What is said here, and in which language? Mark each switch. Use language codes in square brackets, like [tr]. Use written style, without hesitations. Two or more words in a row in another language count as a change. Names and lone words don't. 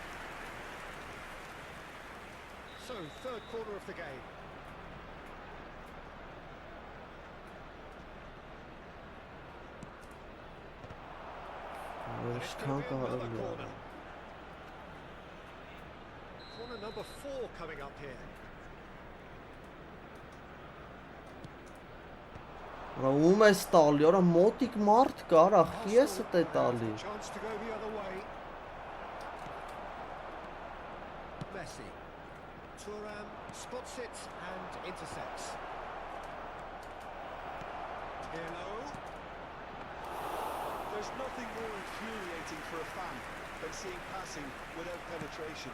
[en] So, third corner of the game. It's going to be another corner. Corner number 4 coming up here. [hy] Ում ես տալի, արա մոտիկ մարդ կա, արա խիեսը տե տալի [en] Chance to go the other way. Messi. Thuram spots it and intercepts. Pirlo. There's nothing more infuriating for a fan than seeing passing without penetration.